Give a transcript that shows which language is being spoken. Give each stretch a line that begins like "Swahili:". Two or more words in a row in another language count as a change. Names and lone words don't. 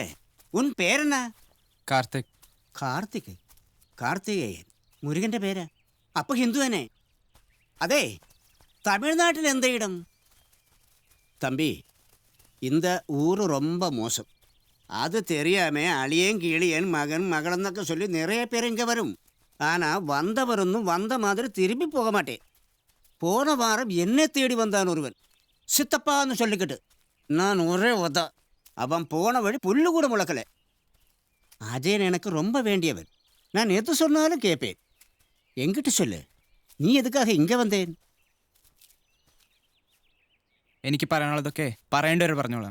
Tamil: உன் பேரென்னா? കാർത്തിക്.
Malayalam: കാർത്തികേയൻ മുരുകന്റെ പേര്. അപ്പൊ ഹിന്ദു തന്നെ. അതെ, തമിഴ്നാട്ടിൽ എന്താ ഇടം?
Tamil: തമ്പി, இந்த ஊரு ரொம்ப மோசம். அது தெரியாம அழியன் கீழியன் மகன் மகளன்னൊക്കെ சொல்லி நிறைய பேர் இங்க வரும். ஆனா வந்தவரொന്നും வந்த மாதிரி திரும்பி போக மாட்டேன். போன வாரம் என்னை தேடி வந்தான் ஒருவன், சித்தப்பான்னு சொல்லிக்கிட்டு. நான் ஒரே உத. அவன் போன வழி புல்லு கூட முளக்கலை. அஜயன் எனக்கு ரொம்ப வேண்டியவன். நான் எது சொன்னாலும் கேட்பேன். என்கிட்ட சொல்லு, நீ எதுக்காக இங்கே வந்தேன்?
Malayalam: എനിക്ക് പറയാനുള്ളതൊക്കെ പറയേണ്ടവർ പറഞ്ഞോളാം.